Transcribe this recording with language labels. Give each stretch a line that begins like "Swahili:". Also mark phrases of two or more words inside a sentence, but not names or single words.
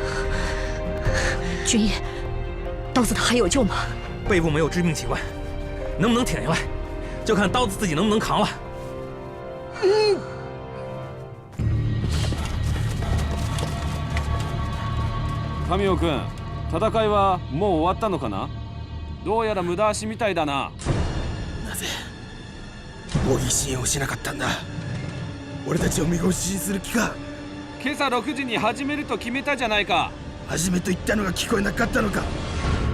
Chinese: 军医，刀子他还有救吗？背部没有致命器官，能不能挺下来，就看刀子自己能不能扛了。
Japanese: 神尾君、戦いはもう終わったのかな。どうやら無駄足みたいだな。なぜ模擬支援をしなかったんだ。俺たちを見殺しにする気か。今朝6時に始めると決めたじゃないか。始めと言ったのが聞こえなかったのか。